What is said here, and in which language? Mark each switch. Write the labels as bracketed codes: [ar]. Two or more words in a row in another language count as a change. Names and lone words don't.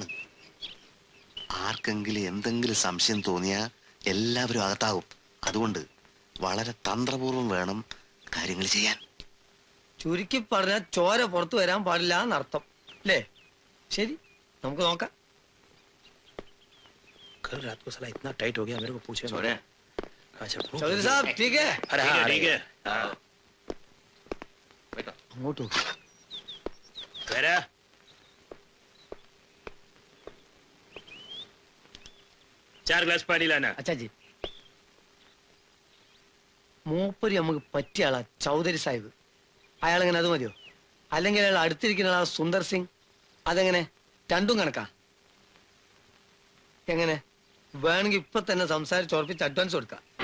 [ml] ആർക്കെങ്കിലും എന്തെങ്കിലും സംശയം തോന്നിയാ എല്ലാവരും അകത്താകും. അതുകൊണ്ട് വളരെ തന്ത്രപൂർവം വേണം കാര്യങ്ങൾ ചെയ്യാൻ. ചുരുക്കി പറഞ്ഞാൽ ചോര പുറത്തു വരാൻ പാടില്ല എന്നർത്ഥം അല്ലേ? ശരി, നമുക്ക് നോക്കാം. [hi] कल रात को साला इतना टाइट हो गया मेरे को पूछे। अच्छा चौधरी साहब ठीक है? अरे हाँ ठीक है। [ml] അങ്ങോട്ട് നോക്ക്. [hi] वैरा 4 ग्लास पानी लाना। अच्छा जी. [ml] മൂപ്പര് നമുക്ക് പറ്റിയ ആളാ ചൗധരി സാഹിബ്. അയാളെങ്ങനെ അത് മതിയോ? അല്ലെങ്കിൽ അയാൾ അടുത്തിരിക്കുന്ന ആളാ സുന്ദർ സിംഗ്? അതെങ്ങനെ? രണ്ടും കണക്കാ? എങ്ങനെ വേണമെങ്കിൽ ഇപ്പൊ തന്നെ സംസാരിച്ച് ഉറപ്പിച്ച് അഡ്വാൻസ് കൊടുക്കാം.